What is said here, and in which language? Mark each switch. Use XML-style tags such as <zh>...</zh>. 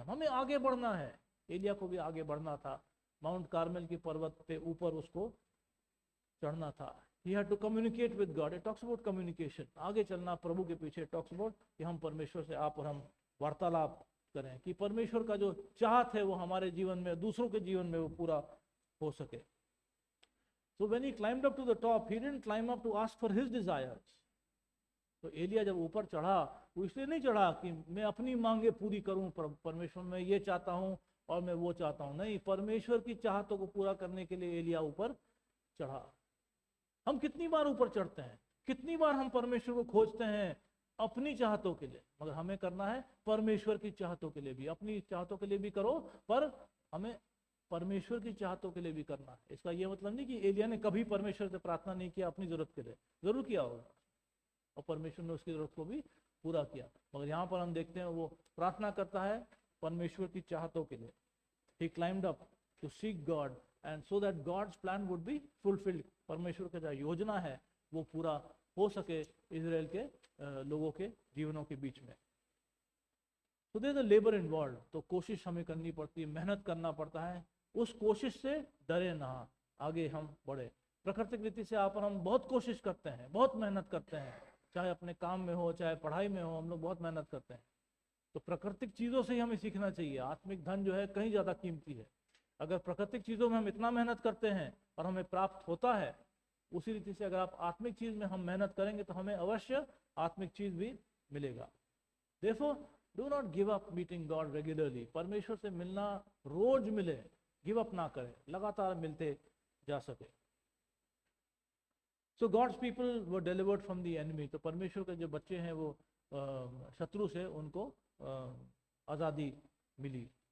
<hi>हमें आगे बढ़ना है। एलिया को भी आगे बढ़ना था, माउंट कार्मेल के पर्वत पे ऊपर उसको चढ़ना था।</hi> <en>He had to communicate with God. It talks about communication.</en> <hi>आगे चलना प्रभु के पीछे</hi> <en>talks about</en> <hi>कि हम परमेश्वर से आप और हम वार्तालाप करें, कि परमेश्वर का जो चाहत है वो हमारे जीवन में, दूसरों के जीवन में वो पूरा हो सके।</hi> <en>So when he climbed up to the top, he didn't climb up to ask for his desires.</en> <hi>तो एलिया जब ऊपर चढ़ा वो इसलिए नहीं चढ़ा कि मैं अपनी मांगे पूरी करूं, परमेश्वर मैं ये चाहता हूं और मैं वो चाहता हूं। नहीं, परमेश्वर की चाहतों को पूरा करने के लिए एलिया ऊपर चढ़ा। हम कितनी बार ऊपर चढ़ते हैं, कितनी बार हम परमेश्वर को खोजते हैं अपनी चाहतों के लिए, मगर हमें करना है परमेश्वर की चाहतों के लिए भी। अपनी चाहतों के लिए भी करो, पर हमें परमेश्वर की चाहतों के लिए भी करना है। इसका यह मतलब नहीं कि एलिया ने कभी परमेश्वर से प्रार्थना नहीं किया अपनी जरूरत के लिए, जरूर किया होगा और परमेश्वर ने उसकी जरूरत को भी पूरा किया। मगर यहाँ पर हम देखते हैं वो प्रार्थना करता है परमेश्वर की चाहतों के लिए।</hi> <en>He climbed up to seek God and so that God's plan would be fulfilled.</en> <hi>परमेश्वर का जो योजना है वो पूरा हो सके इजराइल के लोगों के जीवनों के बीच में। तो</hi> <en>There is a labour involve.</en> <hi>तो कोशिश हमें करनी पड़ती है, मेहनत करना पड़ता है। उस कोशिश से डरे ना, आगे हम बढ़े। प्राकृतिक रीति से आप और हम बहुत कोशिश करते हैं, बहुत मेहनत करते हैं, चाहे अपने काम में हो चाहे पढ़ाई में हो, हम लोग बहुत मेहनत करते हैं। तो प्राकृतिक चीज़ों से ही हमें सीखना चाहिए। आत्मिक धन जो है कहीं ज़्यादा कीमती है। अगर प्राकृतिक चीज़ों में हम इतना मेहनत करते हैं और हमें प्राप्त होता है, उसी रीति से अगर आप आत्मिक चीज़ में हम मेहनत करेंगे तो हमें अवश्य आत्मिक चीज़ भी मिलेगा।</hi> <en>Therefore, do not give up meeting God regularly.</en> <hi>परमेश्वर से मिलना रोज मिले,</hi> <en>give up</en> <hi>ना करें, लगातार मिलते जा सके।</hi> <en>So God's people were delivered from the enemy.</en> <hi>तो परमेश्वर के जो बच्चे हैं वो शत्रु से उनको आज़ादी मिली।</hi>